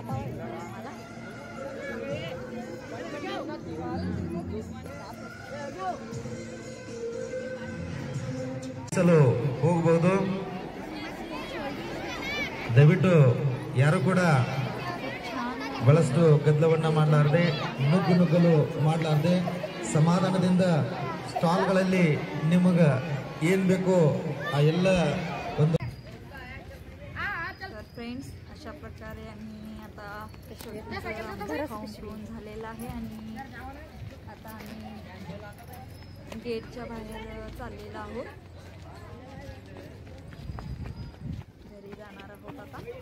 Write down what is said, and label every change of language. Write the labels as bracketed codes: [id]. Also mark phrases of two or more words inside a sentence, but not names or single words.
[mr] मला [kn] ಚಲೋ ಹೋಗಬಹುದು. ದಯವಿಟ್ಟು ಯಾರು ಕೂಡ ಬಹಳಷ್ಟು ಗದ್ದಲವನ್ನ ಮಾಡಲಾರದೆ ನುಗ್ಗಲು ಮಾಡಲಾರದೆ ಸಮಾಧಾನದಿಂದ ಸ್ಟಾಲ್ಗಳಲ್ಲಿ ನಿಮಗ ಏನ್ ಬೇಕೋ ಆ ಎಲ್ಲ ಒಂದು. [mr] फ्रेंड्स, अशा प्रकारे आम्ही आता खाऊन झालेला आहे आणि आता आम्ही गेटच्या बाहेर चाललेलो आहोत. घरी जाणार आहोत आता.